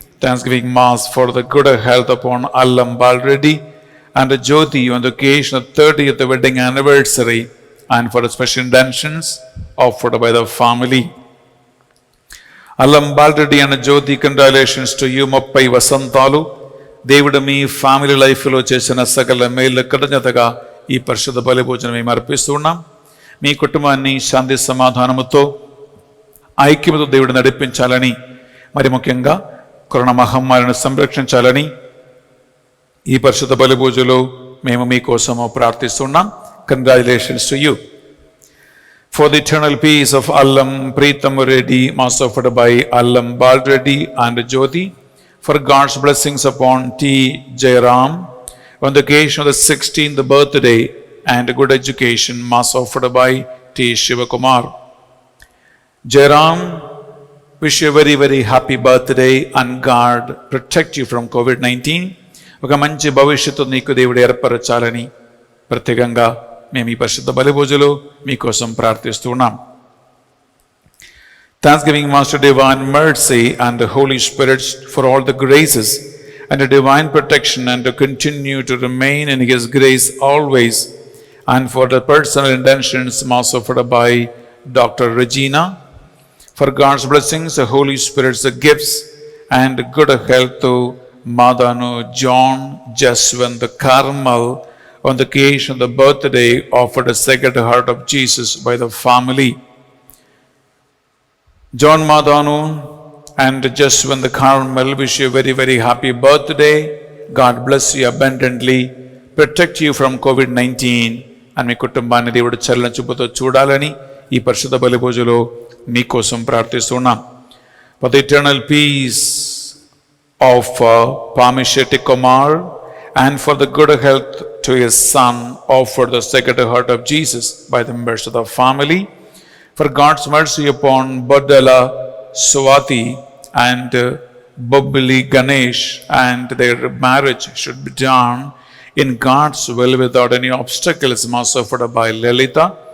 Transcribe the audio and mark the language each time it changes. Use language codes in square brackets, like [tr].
[en] Thanksgiving Mass for the good health upon Allam Balreddy and Jyoti on the occasion of 30th wedding anniversary, and for the special intentions offered by the family. Allam Balreddy and Jyoti, congratulations to you. [te] 30 వసంతాలు దేవుడు మీ family లైఫ్లో చేసిన సకల మేలు కృతజ్ఞతగా ఈ పరిశుద్ధ బలి భోజనం మేము అర్పిస్తున్నాం. మీ కుటుంబాన్ని శాంతి సమాధానముతో ఐక్యముతో దేవుడు నడిపించాలని, మరి ముఖ్యంగా కరోనా మహమ్మారిని సంరక్షించాలని ఈ పరిశుద్ధ బలి పూజలో మేము మీకోసము ప్రార్థిస్తున్నాం. [en] Congratulations to you. For the eternal peace of Allam Preetham Reddy, Mass offered by Allam Balreddy and Jyoti, for God's blessings upon T. Jairam on the occasion of the 16th birthday and good education, Mass offered by T. Shivakumar. Jairam, wish you a very, very happy birthday and God protect you from COVID-19. [te] ఒక మంచి భవిష్యత్తు నీకు దేవుడు ఏర్పరచాలని ప్రత్యేకంగా మేము ఈ పరిశుద్ధ బలి పూజలో మీకోసం ప్రార్థిస్తున్నాం. [en] Thanksgiving Mass to Divine Mercy and the Holy Spirit for all the graces and the divine protection, and to continue to remain in His grace always, and for the personal intentions Mass offered by Dr. Regina, for God's blessings, the Holy Spirit's gifts, and good health to Madanu, John, Jaswant, the Carmel, on the occasion of the birthday of the Sacred Heart of Jesus by the family. John Madanu and Jaswant, the Carmel, wish you a very, very happy birthday. God bless you abundantly, protect you from COVID-19, and [te] మీ కుటుంబాన్ని దేవుడు చల్లని చూపుతో చూడాలని ఈ పరిశుద్ధ బలి పూజలో మీకోసం ప్రార్థిస్తున్నాం. [en] For the eternal peace of Pamishetty Kumar, and for the good health to his son, offer the Sacred Heart of Jesus by the members of the family. For God's mercy upon Badala Swati and Bobbili Ganesh, and their marriage should be done in God's will without any obstacles, Mass offered by Lalita.